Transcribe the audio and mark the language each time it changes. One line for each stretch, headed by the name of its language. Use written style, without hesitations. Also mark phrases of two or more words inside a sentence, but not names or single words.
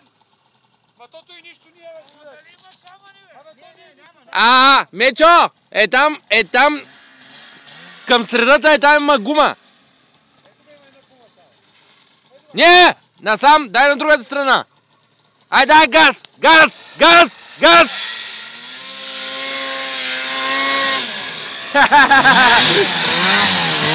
Bulgarian: Ма тото и нищо не е, бе, човек. Дали има камъни, бе? Няма. Мечо! Е там... Към средата там има гума. Не! Насам, дай на другата страна. Ай, дай газ! Газ! Газ! Газ! Ха-ха-ха-ха!